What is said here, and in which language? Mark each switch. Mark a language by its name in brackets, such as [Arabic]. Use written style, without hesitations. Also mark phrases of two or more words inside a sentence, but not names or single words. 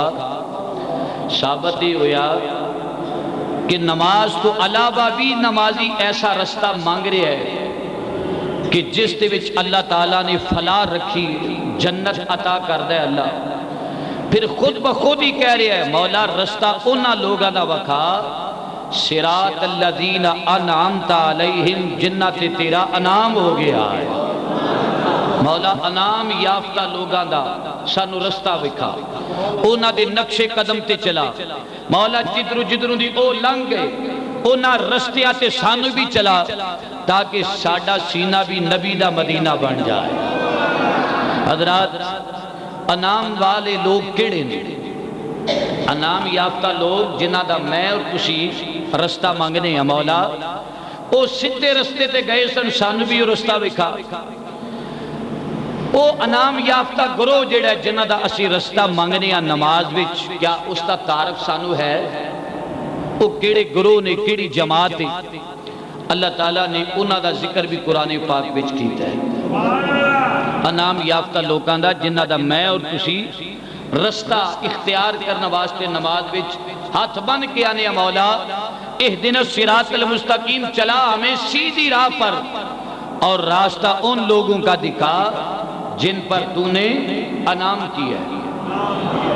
[Punjabi] ثابت ہی ہویا کہ نماز تو علاوہ بھی نمازی ایسا رستہ مانگ رہا ہے کہ جس دے وچ اللہ تعالیٰ نے فلاح رکھی، جنت عطا کردہ ہے اللہ۔ پھر خود بخود ہی کہہ رہا ہے مولا رستہ انہاں لوگاں دا وکھا، [Arabic] صراط الذین انعمت علیہم، [Punjabi] جنت تیرا انعام ہو گیا ہے۔ مولا انعام یافتہ لوگاں دا سانو رستہ وکھا، انہاں دے نقش قدم تے چلا۔ مولا جدروں دی او لنگ گئے، انہاں رستیاں تے سانو بھی چلا، تاکہ ساڈا سینہ بھی نبی دا مدینہ بن جائے۔ حضرات، انعام والے لوگ کیڑے نے؟ انعام یافتہ لوگ جنہ دا میں اور تسی رستہ مانگنے ہیں مولا، او سدھے رستے تے گئے سن، سانو بھی رستہ وکھا۔ او انعام یافتہ گروہ جڑا جنہ دا اسی رستہ مانگنے ہیں نماز وچ، کیا اس دا تعارف سانو ہے؟ او کیڑے گروہ نے، کیڑی جماعت ہے؟ اللہ تعالیٰ نے انہاں دا ذکر بھی قرآن پاک وچ کیتا ہے۔ انعام یافتہ لوگاں دا جنہ دا میں اور تسی رستہ اختیار کرنا واسطے نماز وچ ہاتھ بن کے آنے مولا [Arabic] اہدنا الصراط المستقیم، [Urdu] چلا ہمیں سیدھی راہ پر، اور راستہ ان لوگوں کا دکھا جن پر تو نے انعام کیا ہے۔